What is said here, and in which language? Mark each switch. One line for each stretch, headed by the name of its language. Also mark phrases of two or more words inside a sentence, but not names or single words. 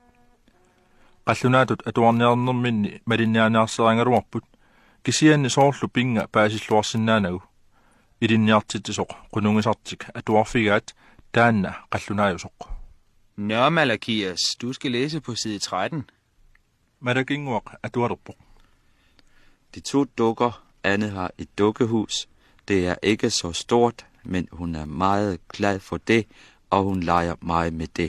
Kalaallisut: Qallunaatut atuarniarnerminni malinnianaarserangaluarput kisianni soorlu pinga paasilluarsinnaanagu. Ilinniartitisoq qunungisartik atuarfigaat taanna qallunaajusoq.
Danish: Nå, Malakias, du skal læse på side 13.
Kalaallisut: Malakinguaq atualerpoq.
Danish: De 2 dukker, Anne har et dukkehus. Det er ikke så stort, men hun er meget glad for det, og hun leger meget med det.